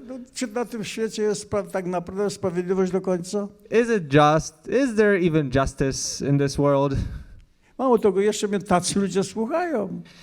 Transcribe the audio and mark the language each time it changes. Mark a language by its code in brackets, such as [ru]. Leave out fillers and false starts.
[pl] No, czy na tym świecie jest tak naprawdę sprawiedliwość do końca? [en] Is it just? Is there even justice in this world? [pl] Mało tego, jeszcze mnie tacy ludzie słuchają.